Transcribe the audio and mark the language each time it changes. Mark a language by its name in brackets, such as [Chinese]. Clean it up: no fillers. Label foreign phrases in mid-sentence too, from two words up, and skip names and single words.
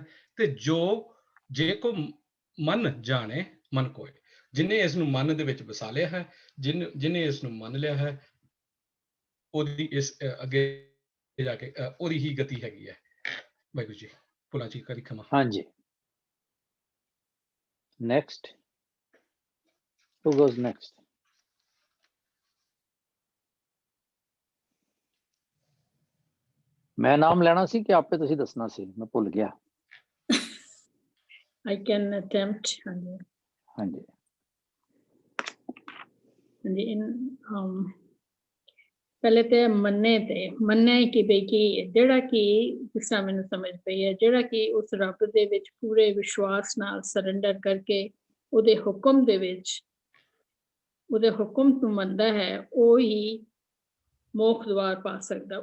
[Punjabi] ਤੇ ਜੇ ਕੋ ਮਨ ਜਾਣੇ ਮਨ ਕੋਏ, ਜਿਹਨੇ ਇਸ ਨੂੰ ਮਨ ਦੇ ਵਿੱਚ ਵਸਾ ਲਿਆ ਹੈ, ਜਿਹਨੇ ਇਸ ਨੂੰ ਮੰਨ ਲਿਆ ਹੈ, ਉਹਦੀ ਇਸ ਅੱਗੇ ਜਾ ਕੇ ਉਹਦੀ ਹੀ ਗਤੀ ਹੈਗੀ ਹੈ। ਵਾਹਿਗੁਰੂ ਜੀ, ਭੁਲਾ ਜੀ ਕਰੀ ਖਮਾ। ਹਾਂਜੀ, ਨੈਕਸਟ, [English] who goes next? [Punjabi] ਮੈਂ ਨਾਮ ਲੈਣਾ ਸੀ ਕਿ ਆਪੇ ਤੁਸੀਂ ਦੱਸਣਾ ਸੀ? ਮੈਂ ਭੁੱਲ ਗਿਆ। [English] I can attempt. [Punjabi] ਹਾਂਜੀ ਹਾਂਜੀ ਹਾਂਜੀ। ਪਹਿਲੇ ਤੇ ਮੰਨੇ ਕਿ ਬਈ ਕਿ ਜਿਹੜਾ ਕਿ ਜਿਸ ਤਰ੍ਹਾਂ ਮੈਨੂੰ ਸਮਝ ਪਈ ਹੈ, ਜਿਹੜਾ ਕਿ ਉਸ ਰੱਬ ਦੇ ਵਿੱਚ ਪੂਰੇ ਵਿਸ਼ਵਾਸ ਨਾਲ ਸਰੈਂਡਰ ਕਰਕੇ ਉਹਦੇ ਹੁਕਮ ਦੇ ਵਿੱਚ, ਉਹਦੇ ਹੁਕਮ ਨੂੰ ਮੰਨਦਾ ਹੈ, ਉਹ ਹੀ ਮੋਖ ਦੁਆਰ ਪਾ ਸਕਦਾ।